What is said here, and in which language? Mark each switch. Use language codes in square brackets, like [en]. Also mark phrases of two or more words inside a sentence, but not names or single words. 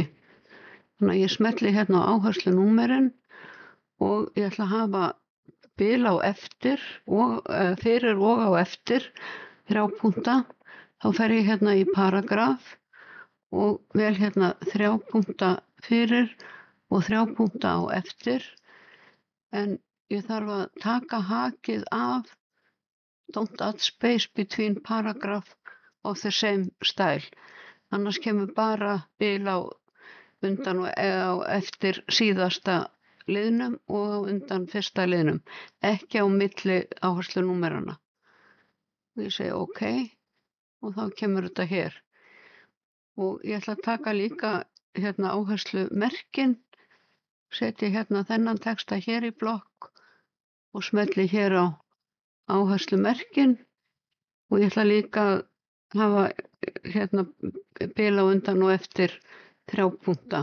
[is] Þannig að ég smelli hérna á áherslunúmerin og ég ætla að hafa bil á eftir og fyrir og á eftir 3 punkta. Þá fer ég hérna í paragraf og vel hérna 3 punkta fyrir og 3 punkta á eftir, en ég þarf að taka hakið af [en] don't add space between paragraph of the same style, [is] annars kemur bara bil á undan og á eftir síðasta liðnum og á undan fyrsta liðnum, ekki á milli áherslunúmerana. Og ég segi OK og þá kemur þetta hér. Og ég ætla að taka líka hérna áherslumerkin, setja hérna þennan texta hér í blokk og smelli hér á áherslumerkin og ég ætla líka að hafa hérna bil á undan og eftir 3 punkta.